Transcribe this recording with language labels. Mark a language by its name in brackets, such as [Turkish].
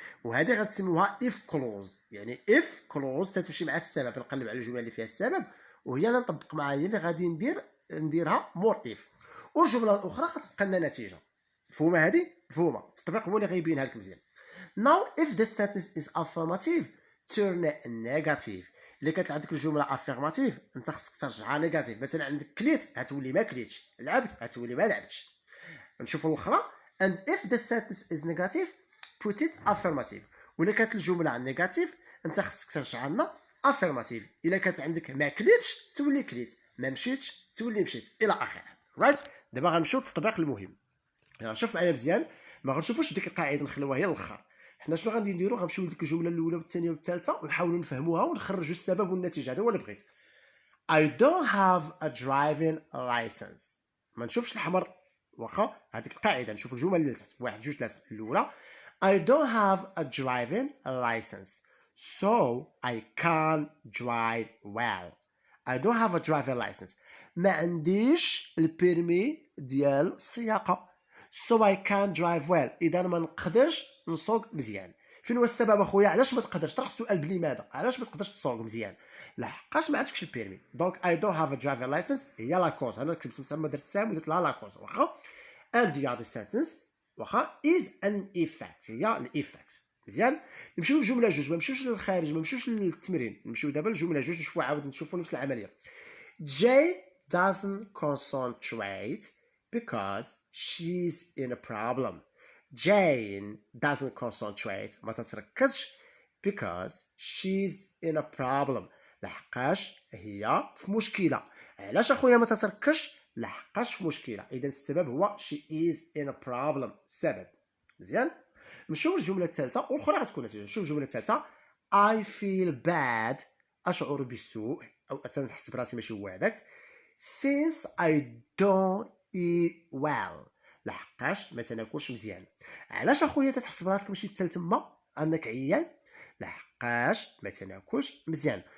[Arabic] وهذه غتسموها اف كلوز. يعني اف كلوز تتمشي مع السبب. نقلب على الجمله اللي فيها السبب وهي اللي نطبق معها هي اللي غادي نديرها مور اف. والجمله الاخرى غتبقى لنا نتيجه. مفهومه هذه؟ مفهومه. التطبيق هو اللي غيبينها لك مزيان. [English] now if the sentence is affirmative turn it negative. [Arabic] اللي كانت عندك الجمله افيرماتيف انت خصك ترجعها نيجاتيف. مثلا عندك كليت غتولي ما كليتش، لعبت غتولي ما لعبتش. نشوفوا الاخرى. [English] and if the sentence is negative put it affirmative. [Arabic] ولا كانت الجمله نيجاتيف انت خصك ترجعها لنا افيرماتيف. الا كانت عندك ما كليتش تولي كليت، ما مشيتش تولي مشيت الى اخره. رايت. دابا غنمشيو للتطبيق المهم. يعني شوف معايا مزيان ما غنشوفوش ديك القاعده نخلوها هي الاخر. حنا شنو غادي نديرو؟ غنمشيو لديك الجمله الاولى والثانيه والثالثه ونحاولوا نفهموها ونخرجوا السبب والنتيجه. هذا هو اللي بغيت. [English] I don't have a driving license. [Arabic] ما نشوفش الحمر واخا هذيك القاعده. نشوف الجمل اللي تحت 1 2 3. [English] الاولى I don't have a driving license so I can't drive well. I don't have a driver license. [Arabic] ما عنديش البيرمي ديال السياقة. [English] So I can't drive well. [Arabic] إذا ما نقدرش نسوق مزيان. فين هو السبب اخويا؟ علاش ما تقدرش؟ طرح السؤال بلماذا؟ علاش ما تقدرش تسوق مزيان؟ لحقاش ما عندكش البيرمي. [English] دونك I don't have a driver license [Arabic] هي لا كوز. انا كتبت مسمى درت سام ودرت لها لا كوز واخا. [English] And the other sentence واخا is an effect. [Arabic] هي الإيفكت. مزيان. نمشيو للجمله جوج، ما نمشيوش للخارج، ما نمشيوش للتمرين، نمشيو دابا للجمله جوج نشوفوا عاود نشوفوا نفس العمليه. [English] Jane doesn't concentrate because she's in a problem. Jane doesn't concentrate [Arabic] ما تتركزش [English] because she's in a problem [Arabic] لحقاش هي في مشكله. علاش اخويا ما تتركزش؟ لحقاش في مشكله. اذا السبب هو [English] she is in a problem. [Arabic] السبب. مزيان. نشوف الجمله الثالثه والاخرى غتكون نتيجه. نشوف الجمله الثالثه [English] I feel bad [Arabic] اشعر بالسوء او تنحس براسي ماشي هو هذاك [English] since I don't eat well [Arabic] لحقاش ما تناكلش مزيان. علاش اخويا تتحس براسك ماشي حتى تما انك عيان؟ لحقاش ما تناكلش مزيان.